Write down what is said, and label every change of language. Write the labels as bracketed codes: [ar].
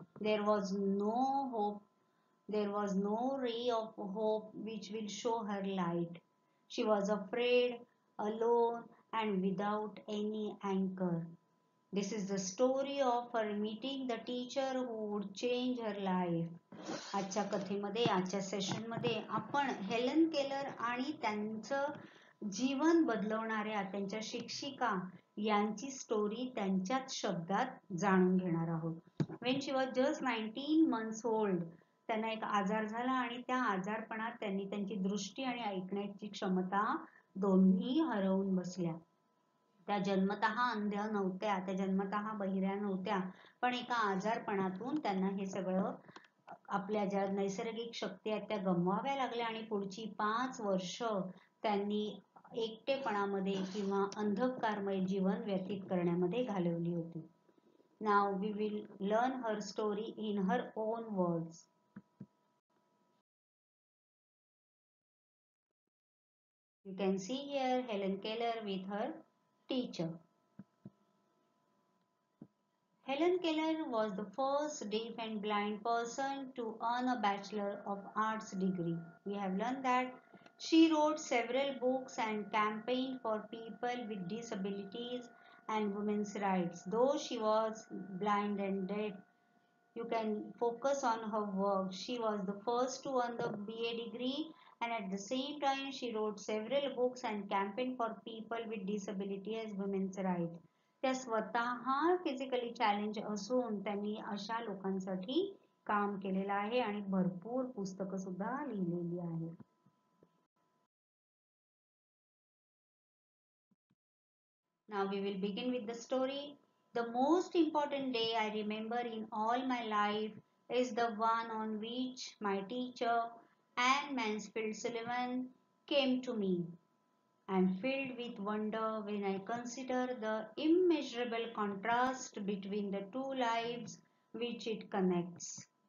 [en] There was no hope. There was no ray of hope which will show her light. She was afraid, alone, and without any anchor. This is the story of her meeting the teacher who would change her life. [mr] आजच्या कथेमध्ये, आजच्या सेशनमध्ये आपण Helen Keller आणि त्यांचं जीवन बदलवणाऱ्या त्यांच्या शिक्षिका यांची स्टोरी त्यांच्याच शब्दात जाणून घेणार आहोत. [en] When she was just 19 months old, [mr] त्यांना एक आजार झाला आणि त्या आजारपणात त्यांनी त्यांची दृष्टी आणि ऐकण्याची क्षमता दोन्ही हरवून बसल्या. त्या जन्मतः अंध्या नव्हत्या, त्या जन्मतः बहिऱ्या नव्हत्या, पण एका आजारपणातून त्यांना हे सगळं आपल्या ज्या नैसर्गिक शक्ती आहेत त्या गमवाव्या लागल्या आणि पुढची 5 वर्ष त्यांनी एकटेपणामध्ये किंवा अंधकारमय जीवन व्यतीत करण्यामध्ये घालवली होती. [en] Now we will learn her story in her own words. You can see here Helen Keller with her teacher. Helen Keller was the first deaf and blind person to earn a Bachelor of Arts degree. We have learned that she wrote several books and campaigned for people with disabilities and women's rights. Though she was blind and deaf, you can focus on her work. She was the first to earn the BA degree, and at the same time she wrote several books and campaigned for people with disability as women's rights. [mr] त्या स्वतः physically challenge असून त्यांनी अशा लोकांसाठी काम केलेलं आहे आणि भरपूर पुस्तकं सुद्धा लिहिलेली आहेत. [en] Now we will begin with the story. The most important day I remember in all my life is the one on which my teacher, Anne Mansfield Sullivan, came to me. I am filled with wonder when I consider the immeasurable contrast between the two lives which it connects.